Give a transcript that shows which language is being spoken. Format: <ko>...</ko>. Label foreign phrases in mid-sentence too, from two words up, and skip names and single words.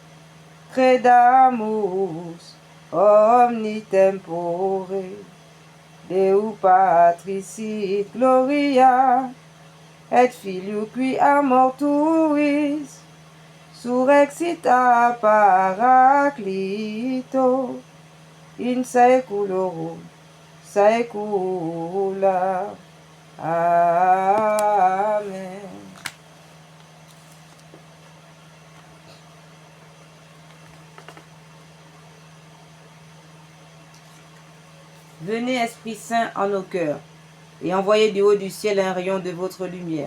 <la>credamus omni tempore, Deu Patris sit gloria, et Filio qui a mortuis, surrexita Paraclito, in saeculorum saecula. Amen.</la> <fr>Venez, Esprit Saint, en nos cœurs, et envoyez du haut du ciel un rayon de votre lumière.</fr>